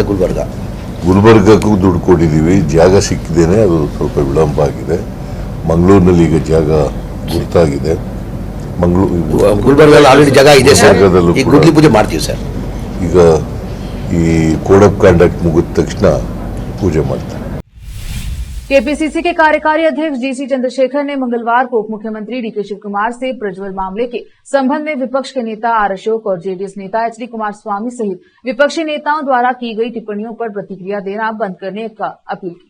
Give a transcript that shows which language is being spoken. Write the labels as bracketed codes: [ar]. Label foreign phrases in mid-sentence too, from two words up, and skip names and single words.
[kn] ಗುಲ್ಬರ್ಗಕ್ಕೂ ದುಡ್ಡು ಕೊಟ್ಟಿದ್ದೀವಿ। ಜಾಗ ಸಿಕ್ಕಿದ್ದೇನೆ, ಅದು ಸ್ವಲ್ಪ ವಿಳಂಬ ಆಗಿದೆ। ಮಂಗಳೂರಿನಲ್ಲಿ ಈಗ ಜಾಗ ಗುರ್ತಾಗಿದೆ। ಗುಲ್ಬರ್ಗದಲ್ಲಿ ಆಲ್ರೆಡಿ ಜಾಗ ಇದೆ ಸರ್, ಗುದ್ಲಿ ಪೂಜೆ ಮಾಡ್ತೀವಿ ಸರ್। ಈಗ ಈ [en] code of conduct [kn] ಮುಗಿದ ತಕ್ಷಣ ಪೂಜೆ ಮಾಡ್ತಾರೆ. [hi] केपीसीसी के कार्यकारी अध्यक्ष जीसी चंद्रशेखर ने मंगलवार को उप मुख्यमंत्री डीके शिव कुमार से प्रज्वल मामले के संबंध में विपक्ष के नेता आर अशोक और जेडीएस नेता एचडी कुमारस्वामी सहित विपक्षी नेताओं द्वारा की गई टिप्पणियों पर प्रतिक्रिया देना बंद करने का अपील की.